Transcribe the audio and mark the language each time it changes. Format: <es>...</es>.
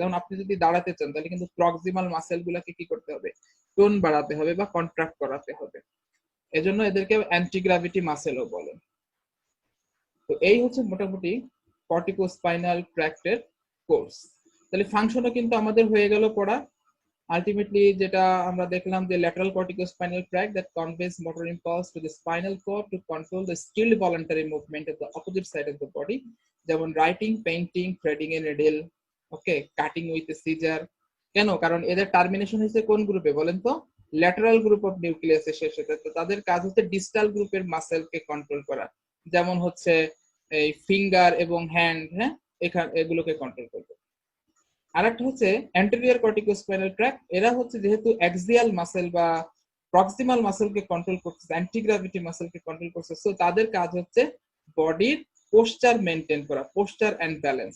<bn>যেমন আপনি যদি দাঁড়াতে চান তাহলে কিন্তু প্রক্সিমাল মাসেল গুলাকে কি করতে হবে, টোন বাড়াতে হবে বা কন্ট্রাক্ট করাতে হবে, এজন্য এদেরকে অ্যান্টি গ্র্যাভিটি মাসেলও বলে। তো এই হচ্ছে মোটামুটি কর্টিকোস্পাইনাল ট্র্যাক্টের কোর্স। তাহলে ফাংশনও কিন্তু আমাদের হয়ে গেল পড়া।</bn> <en>ultimately</en> <bn>যেটা আমরা দেখলাম যে</bn> <en>Lateral corticospinal tract that conveys motor impulse to the spinal cord to control the skilled voluntary movement of the opposite side of the body, যেমন writing, painting, threading a needle, okay, cutting with a scissor.</en> <bn>কেন? কারণ এদের termination হচ্ছে কোন গ্রুপে বলেন তো? Lateral group of নিউক্লিয়াসের শেষে। তো তাদের কাজ হচ্ছে ডিস্টাল গ্রুপের মাসেলকে কন্ট্রোল করা, যেমন হচ্ছে এই ফিঙ্গার এবং হ্যান্ড, হ্যাঁ, এখানে এগুলোকে কন্ট্রোল করবে। আরেকটা হচ্ছে অ্যান্টেরিয়র কর্টিকোস্পাইনাল ট্র্যাক্ট, এরা হচ্ছে যেহেতু অ্যাক্সিয়াল মাসেল বা প্রক্সিমাল মাসেলকে কন্ট্রোল করতেছে, অ্যান্টি গ্র্যাভিটি মাসেলকে কন্ট্রোল করছে, সো তাদের কাজ হচ্ছে বডির পোস্টার মেনটেন করা, পোস্টার এন্ড ব্যালেন্স।</bn>